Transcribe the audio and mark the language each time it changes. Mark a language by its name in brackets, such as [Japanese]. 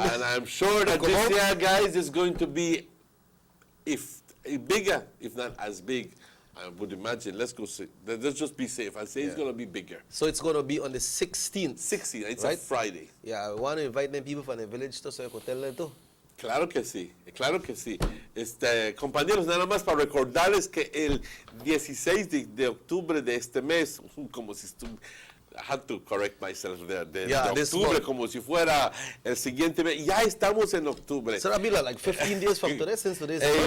[English] And I'm sure that this year, guys, is going to be bigger, if not as big. I would imagine. Let's just be safe. I say it's going to be bigger. So it's going to be on the 16th. 16th, it's right? a Friday. Yeah, I want to invite them people from the village too, so I could tell them too. [Spanish] Claro que sí, claro que sí. Compañeros, nada más para recordarles que el 16 de octubre de este mes, como si [English] I had to correct myself there. [Spanish] De octubre, como si fuera el siguiente mes. Ya estamos en octubre. [English] So that'll be like 15 days from today, since today's the first.